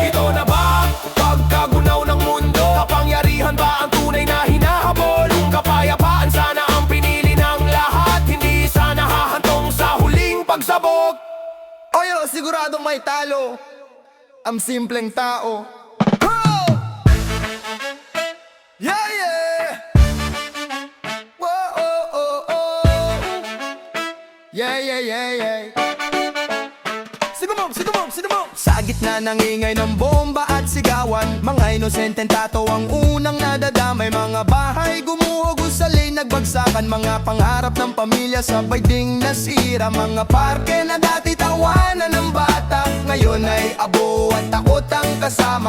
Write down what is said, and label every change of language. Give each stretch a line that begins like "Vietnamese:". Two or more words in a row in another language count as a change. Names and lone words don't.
Filipino: Ito na ba ang pagkagunaw ng mundo? Kapangyarihan ba ang tunay na hinahabol? Kung kapayapaan sana ang pinili ng lahat, hindi sana hahantong sa huling pagsabog. Oyo, siguradong may talo ang simpleng tao.
English: Yeah, yeah. Whoa, oh, oh, oh. Yeah, yeah, yeah, yeah.
Filipino: Sino mo? Sa gitna ng ingay ng bomba at sigawan, mga inosenteng tato ang unang nadadamay. Mga bahay gumuho, gusali nagbagsakan. Mga pangarap ng pamilya sabay ding nasira. Mga parke na dati tawanan ng bata, ngayon ay abo at takot ang kasama.